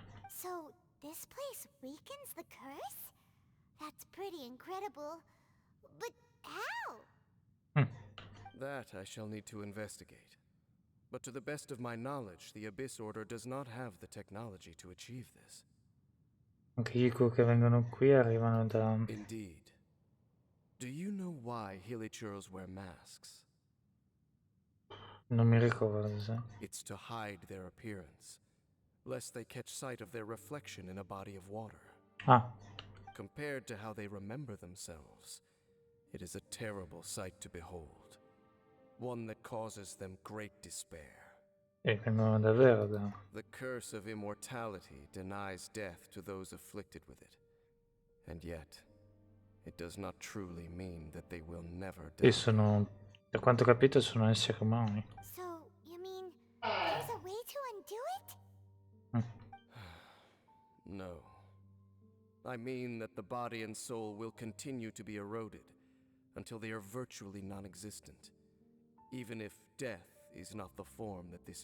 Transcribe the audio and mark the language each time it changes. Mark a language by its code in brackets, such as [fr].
[en] So, this place weakens the curse? That's pretty incredible. But how? That I shall need to investigate. But to the best of my knowledge, the Abyss Order does not have the technology to achieve this. [it] Anche i che vengono qui arrivano da... [en] Indeed. Do you know why Hilichurls wear masks? [it] Non mi ricordo, sai. [en] It's to hide their appearance, lest they catch sight of their reflection in a body of water. Ah, Compared to how they remember themselves, it is a terrible sight to behold. One that causes them great despair. [it] e vengono davvero da... [en] The curse of immortality denies death to those afflicted with it. And yet, it does not truly mean that they will never die. [it] E sono... Da quanto ho capito sono esseri umani. [en] So, you mean there's a way to undo it? No. I mean that the body and soul will continue to be eroded until they are virtually non-existent, even if death is not the form that this